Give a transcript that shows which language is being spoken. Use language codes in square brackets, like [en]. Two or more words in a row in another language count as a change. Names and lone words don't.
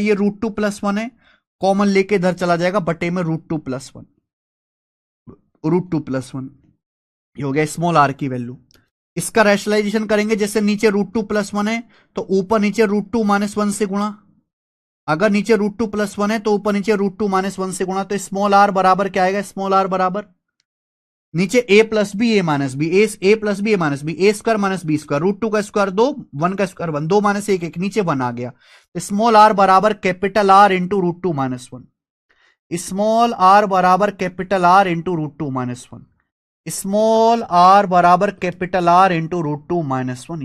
[hi] ये √2 + 1 है, कॉमन लेके इधर चला जाएगा, बटे में √2 + 1, √2 + 1 ये हो गया [en] small r [hi] की वैल्यू। इसका रैशनलाइजेशन करेंगे, जैसे नीचे √2 + 1 है तो ऊपर नीचे √2 - 1 से गुणा। अगर नीचे √2 + 1 है तो ऊपर नीचे √2 - 1 से गुणा। तो [en] small r [hi] बराबर क्या आएगा? [en] small r [hi] बराबर नीचे a + b a - b, a + b a - b, a² - b², √2 का स्क्वायर 2, 1 का स्क्वायर 1, 2 - 1 1, नीचे 1 आ गया। [en] small r [hi] बराबर [en] capital R into [hi] √2 - 1, [en] small r [hi] बराबर [en] capital R into [hi] √2 - 1, [en] small r [hi] बराबर [en] capital R into [hi] √2 - 1।